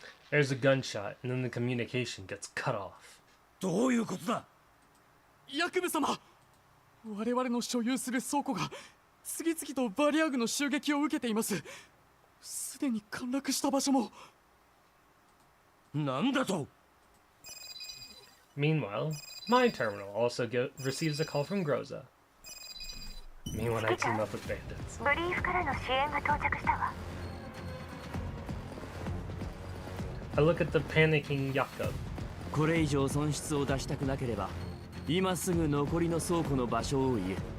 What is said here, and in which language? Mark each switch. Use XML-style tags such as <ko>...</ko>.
<en>There's a gunshot, and then the communication gets cut off.</en> <ja>どういうことだ。ヤクブ様、我々の所有する倉庫が次々とバリアグの襲撃を受けています。すでに陥落した場所も。なんだと。</ja> <en>Meanwhile, my terminal also receives a call from Groza. Me when I team up with bandits.</en> <ja>ブリーフからの支援が到着したわ。</ja> <en>I look at the panicking Yakub.</en> <ja>これ以上損失を出したくなければ今すぐ残りの倉庫の場所を言え。</ja>